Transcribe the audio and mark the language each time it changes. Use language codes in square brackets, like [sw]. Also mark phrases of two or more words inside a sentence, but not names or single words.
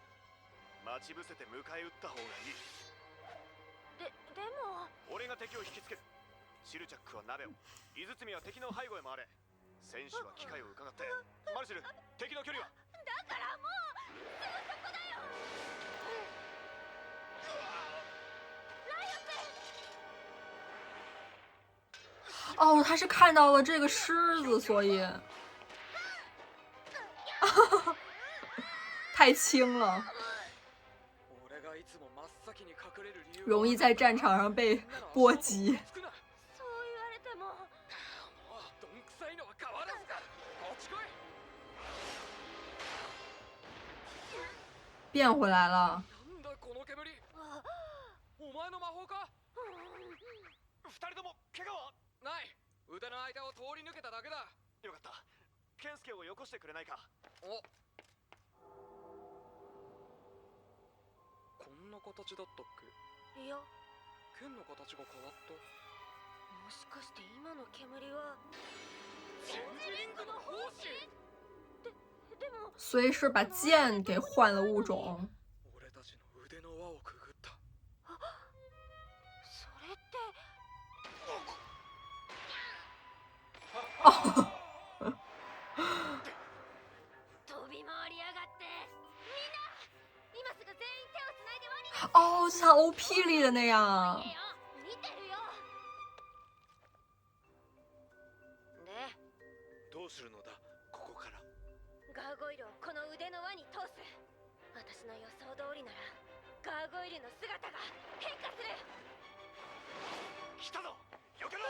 [ja] 待ち伏せて迎え撃った方がいい。でも俺が敵を引きつける。シルチャックは鍋を、井堤は敵の背後へ回れ。選手は機会を伺って。マルシル、敵の距離は？だからもうすぐそこだよ。 [zh] 哦，他是看到了这个狮子，所以太轻了，容易在战场上被波及。 [ja] そう言われても。 [zh] 变回来了。 [ja] お前の魔法か？二人とも怪我は？ない。腕の間を通り抜けただけだ。よかった。ケンスケをよこしてくれないか？お。こんな形だったっけ？いや、剣の形が変わった。もしかして今の煙はチェンジリングの胞子？でも [zh] 所以是把剑给换了物种。 [ja] 俺たちの腕の輪をくぐった。それって。飛び回りやがって。みんな今すぐ全員手をつないで輪になって。 [zh] 哦，就像 OP 里的那样。 [ja] 見てるよ。で、どうするのだここから？ガーゴイルをこの腕の輪に通す。私の予想通りならガーゴイルの姿が変化する。来たぞ。避けろ。